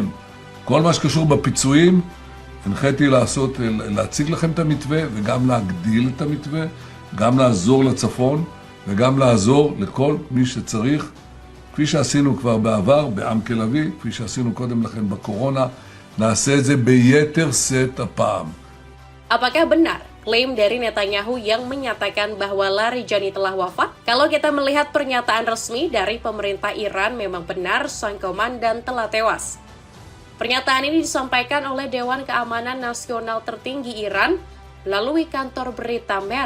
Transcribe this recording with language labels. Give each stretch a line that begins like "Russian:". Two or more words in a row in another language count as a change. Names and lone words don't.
Hebrew: כל מה שקשור בפיצויים, הנחיתי להציג לכם את המתווה וגם להגדיל את המתווה, גם לעזור לצפון וגם לעזור לכל מי שצריך, כפי שעשינו כבר בעבר בעמק לביא, כפי שעשינו קודם לכן בקורונה, נעשה את זה ביתר שאת הפעם.
Indonesian: Apakah benar klaim dari Netanyahu yang menyatakan bahwa Larijani telah wafat? Kalau kita melihat pernyataan resmi dari pemerintah Iran, memang benar sang komandan telah tewas. Pernyataan ini disampaikan oleh Dewan Keamanan Nasional tertinggi Iran melalui kantor berita MER.